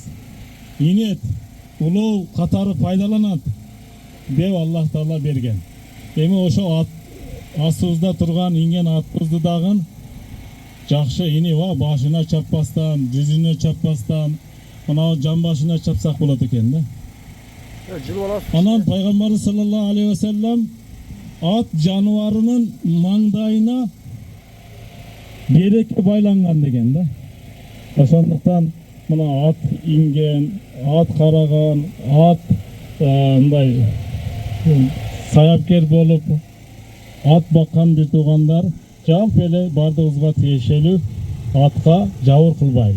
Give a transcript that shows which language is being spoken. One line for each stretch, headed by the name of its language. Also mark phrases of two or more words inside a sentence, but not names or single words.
Kyrgyz: Инет, улуу катары пайдаланат деп Аллах Таала берген. Эми ошо астыбызда турган инген атыбызды дагы жакшы инип башына чаппастан, жүзүнө чаппастан, мына жамбашына чапсак болот экен да. Анан пайгамбарыбыз
Arabic: صلى الله عليه وسلم
Kyrgyz: ат жаныбарынын маңдайына береке байланган деген да. Ошондуктан мына ат инген, ат караган, ат мындай саяпкер болуп ат баккан бир туугандар жалпы эле бардыгыбызга тиешелүү атка жабыр кылбайлы.